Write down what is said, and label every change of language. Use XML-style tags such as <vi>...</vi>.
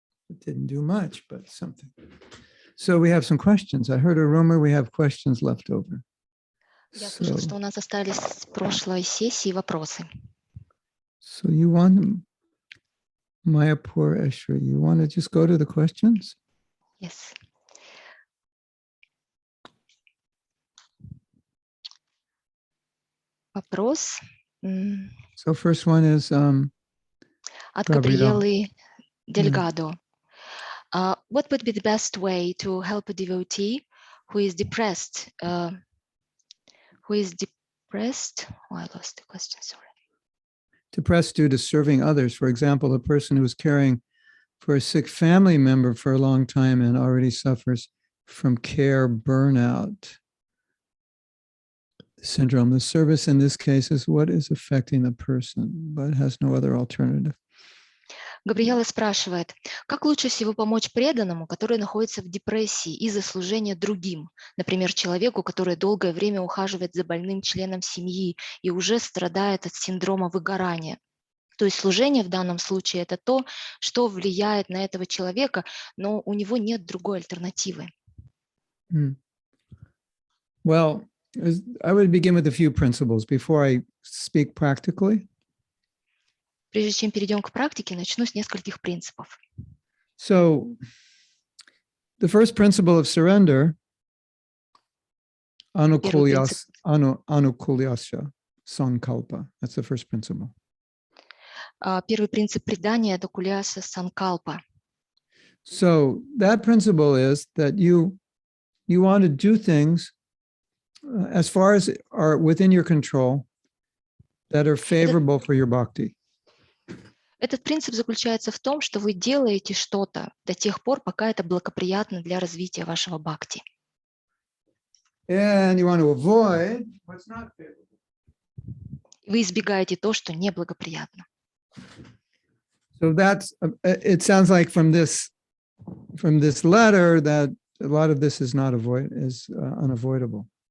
<en>It didn't do much, but something. So we have some questions. I heard a rumor we have questions left over.</en> <ru>Я слышал, что у нас остались с прошлой сессии вопросы.</ru> <en>So you want, Mayapur Eshwari, you want to just go to the questions? Yes.</en> <ru>Вопрос</ru> <en>So first one is</en> <ru>от Габриэлы Дельгадо.</ru> <en>What would be the best way to help a devotee who is depressed? Oh, I lost the question, sorry. Depressed due to serving others. For example, a person who is caring for a sick family member for a long time and already suffers from care burnout syndrome. The service in this case is what is affecting the person, but has no other alternative.</en> <ru>Габриэла спрашивает, как лучше всего помочь преданному, который находится в депрессии из-за служения другим, например, человеку, который долгое время ухаживает за больным членом семьи и уже страдает от синдрома выгорания. То есть служение в данном случае это то, что влияет на этого человека, но у него нет другой альтернативы.</ru> <en>Well, I would begin with a few principles before I speak practically.</en> <ru>Прежде чем перейдем к практике, начну с нескольких принципов.</ru> <en>So, the first principle of surrender, anukulyasya sankalpa. That's the first principle.</en> <ru>Первый принцип предания — это куляса санкалпа.</ru> <en>So that principle is that you want to do things as far as are within your control that are favorable for your bhakti.</en> <ru>Этот принцип заключается в том, что вы делаете что-то до тех пор, пока это благоприятно для развития вашего бхакти.</ru> <en>And you want to avoid what's not favorable.</en> <ru>Вы избегаете то, что неблагоприятно.</ru> <en>So that's, it sounds like from this letter that a lot of this is unavoidable.</en>